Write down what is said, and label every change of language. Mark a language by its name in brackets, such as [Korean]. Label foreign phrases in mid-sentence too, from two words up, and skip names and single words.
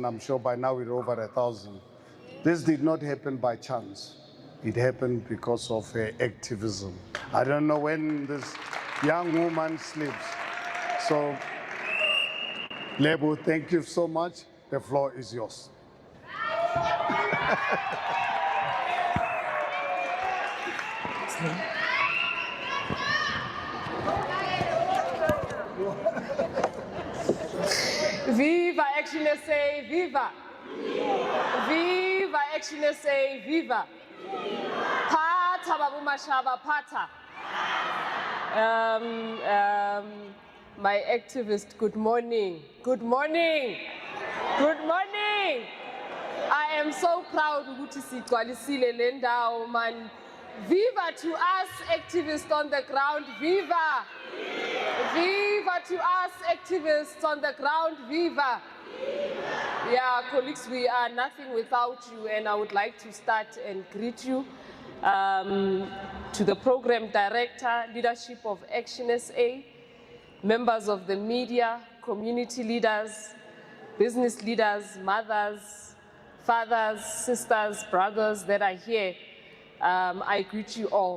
[English] I'm sure by now we're over 1,000. This did not happen by chance. It happened because of activism. I don't know when this young woman sleeps. So, Lebo, thank you so much. The floor is yours. Viva ActionSA, viva! Viva ActionSA, viva! Pata Babu Mashaba, pata! My activist, good morning. Good morning. Good morning. I am so proud [Zulu] ukuthi sigcwalisile le ndawo [English] man. Viva to us activists on the ground, viva! Viva to us activists on the ground, viva! Yeah, colleagues, we are nothing without you, and I would like to start and greet you to the program director, leadership of ActionSA, members of the media, community leaders, business leaders, mothers, fathers, sisters, brothers that are here, I greet you all.